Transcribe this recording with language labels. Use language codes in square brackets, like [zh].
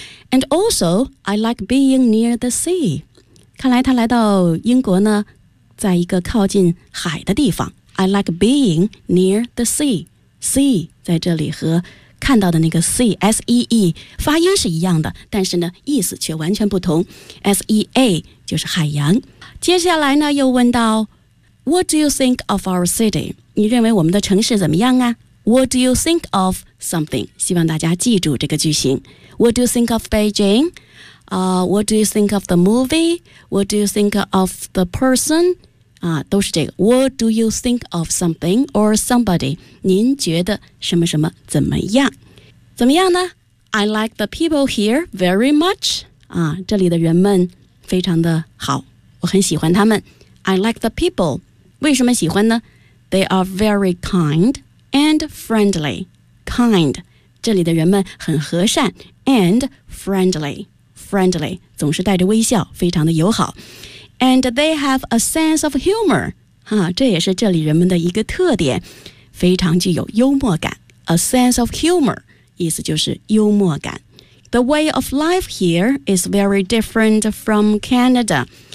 [en] And also I like being near the sea。 [zh] 看来他来到英国呢在一个靠近海的地方。 [en] I like being near the sea. [zh] Sea 在这里和看到的那个 sea S-E-E 发音是一样的，但是呢意思却完全不同。 S-E-A 就是海洋。接下来呢又问到 [en] What do you think of our city? [zh] 你认为我们的城市怎么样啊？ [en] What do you think of something? [zh] 希望大家记住这个句型。 [en] What do you think of Beijing? What do you think of the movie? What do you think of the person? [zh] 啊，都是这个。 [en] What do you think of something or somebody? [zh] 您觉得什么什么怎么样？怎么样呢？ [en] I like the people here very much. [zh] 啊，这里的人们非常的好，我很喜欢他们。 [en] I like the people. [zh] 为什么喜欢呢？ [en] They are very kind and friendly. [zh] Kind, 这里的人们很和善 [en] and friendly. Friendly, [zh] 总是带着微笑，非常的友好。 [en] And they have a sense of humor. [zh] 哈，这也是这里人们的一个特点，非常具有幽默感。 A sense of humor, 意思就是幽默感。 [en] The way of life here is very different from Canada.